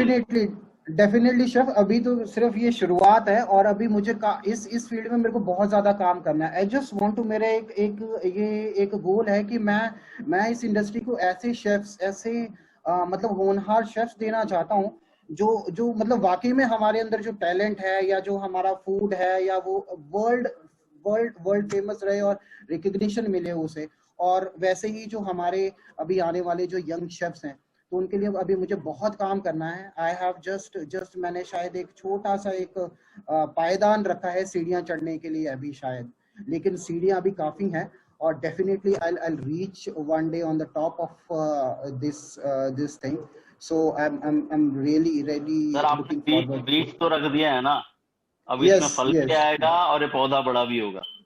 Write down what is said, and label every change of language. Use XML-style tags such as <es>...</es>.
<hi>Definitely chef, अभी तो सिर्फ ये शुरुआत है और अभी मुझे इस फील्ड में मेरे को बहुत ज्यादा काम करना है।</hi> <en>I just want to,</en> <hi>मेरे एक गोल है कि मैं इस इंडस्ट्री को ऐसे शेफ्स, ऐसे मतलब होनहार शेफ्स देना चाहता हूँ जो मतलब वाकई में हमारे अंदर जो टैलेंट है या जो हमारा फूड है या वो वर्ल्ड फेमस रहे और रिकग्निशन मिले उसे। और वैसे ही जो हमारे अभी आने वाले जो यंग शेफ्स हैं, तो उनके लिए अभी मुझे बहुत काम करना है।</hi> <en>I have just</en> <hi>मैंने शायद एक छोटा सा एक पायदान रखा है सीढ़ियां चढ़ने के लिए अभी शायद, लेकिन सीढ़ियां अभी काफी हैं। और definitely</hi> <en>I'll reach one day on the top of this thing. So I'm really</en> <hi>sir, आपने बीज तो रख दिया है ना, अब इसमें फल भी आएगा और ये पौधा बड़ा भी होगा।</hi>